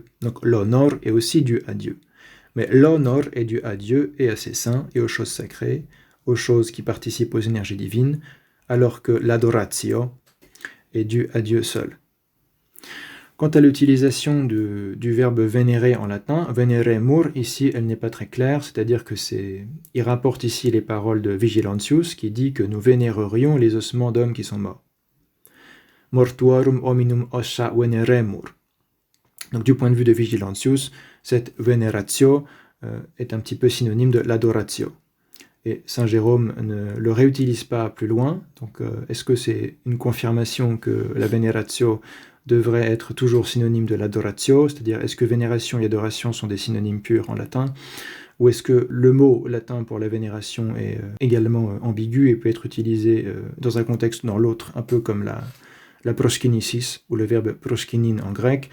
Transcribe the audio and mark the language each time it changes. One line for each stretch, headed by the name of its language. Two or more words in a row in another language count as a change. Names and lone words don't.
French: Donc l'honneur est aussi dû à Dieu. Mais l'honneur est dû à Dieu et à ses saints et aux choses sacrées, aux choses qui participent aux énergies divines, alors que l'adoratio est due à Dieu seul. Quant à l'utilisation du verbe vénérer en latin, veneremur, ici, elle n'est pas très claire, c'est-à-dire que il rapporte ici les paroles de Vigilantius, qui dit que nous vénérerions les ossements d'hommes qui sont morts.
Latin: Mortuorum hominum ossa veneremur.
French: Donc du point de vue de Vigilantius, cette veneratio est un petit peu synonyme de l'adoratio. Et Saint Jérôme ne le réutilise pas plus loin, donc est-ce que c'est une confirmation que la veneratio devrait être toujours synonyme de l'adoratio, c'est-à-dire est-ce que vénération et adoration sont des synonymes purs en latin, ou est-ce que le mot latin pour la vénération est également ambigu et peut être utilisé dans un contexte ou dans l'autre, un peu comme la proskinesis, ou le verbe proskinin en grec.